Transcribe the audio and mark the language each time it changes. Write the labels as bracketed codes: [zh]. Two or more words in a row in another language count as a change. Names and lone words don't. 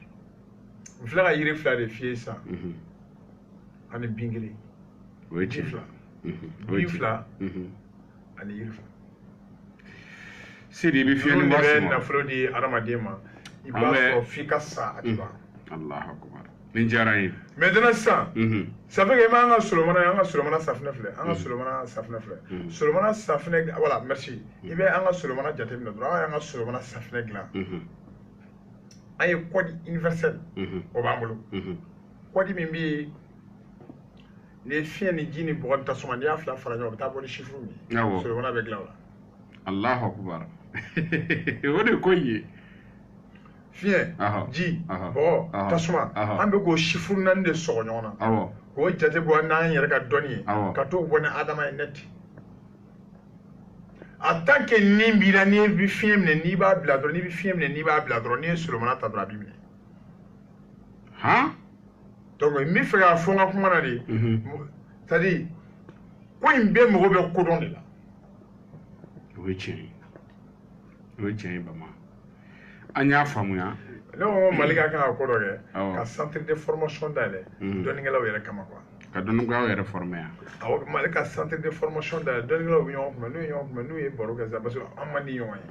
[bm] n filɛ ka yiri fila de f'i ye sisan ani bin kelen o ye tiɲɛ fila bin fila ani yiri fila sidi i bɛ fiɲɛ ni waati ma nafolo di hadamaden ma i b'a sɔrɔ f'i ka sa a tɛ ban [ar] Allahu akbar [bm] nin diyara n ye maintenant sisan [fr] ça fait que [bm] i m'an ka solomana ye an ka solomana safinɛ filɛ an ka solomana safinɛ filɛ solomana safinɛ [fr] voilà merci [bm] i bɛ an ka solomana jateminɛ dɔrɔn an y'an ka solomana safinɛ dilan an ye [fr] code universel [bm] o b'an bolo code min bɛ yen ni fiɲɛ ni ji ni bɔgɔ ni tasuma n'i y'a fila fara ɲɔgɔn kan o bɛ taa bɔ ni chiffre min ye solomana bɛ dilan o la [ar] Allahu akbar [bm] o de ko ye fiɲɛ ji bɔgɔ tasuma an bɛ k'o chiffre 4 de sɔgɔ ɲɔgɔn na k'o jate bɔ n'an yɛrɛ ka dɔnni ye ka t'o bɔ ni adama ye net [fr] en tant que [bm] ni b'i la n'i bɛ fiɲɛ minɛ n'i b'a bila dɔrɔn n'i bɛ fiɲɛ minɛ n'i b'a bila dɔrɔn n'i ye solomana ta dɔrɔn a b'i minɛ donc n bɛ fɛ k'a fɔ n ka kuma na de [fr] c'est à dire [bm] ko in bɛɛ mago bɛ kodɔn de la o ye tiɲɛ ye bama an y'a faamuya ne ko Mali ka kan ka ko dɔ kɛ ka [fr] centre de formation [bm] dayɛlɛ dɔnnikɛlaw yɛrɛ kama quoi ka dɔnnikɛlaw yɛrɛ former yan awɔ Mali ka [fr] centre de formation [bm] dayɛlɛ dɔnnikɛlaw bɛ ɲɔgɔn kunbɛn n'u ye baro kɛ sisan [fr] parce que [bm] an man di ɲɔgɔn ye